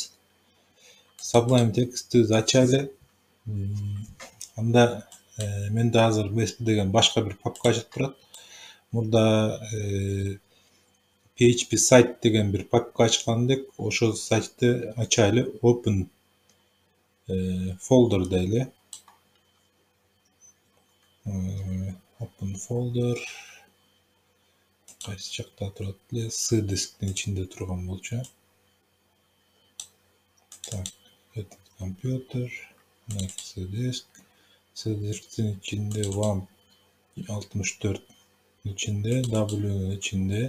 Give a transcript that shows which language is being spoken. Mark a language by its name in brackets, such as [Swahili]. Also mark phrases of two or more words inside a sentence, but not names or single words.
[Kyrgyz] Sublime Text'ти ачайлы. Анда менде азыр BSP деген башка бир папка ачылып турат. Мурда PHP site деген бир папка ачкан элек. Ошол сайтты ачайлы [English] open folder [Kyrgyz] дейли. [English] Open folder [Kyrgyz] кайсы жакта турат эле? C дисктин ичинде турган болчу. [Russian] Так, это компьютер, [Kyrgyz] C диск. C дисктин ичинде WAMP 64 ичинде, W ичинде.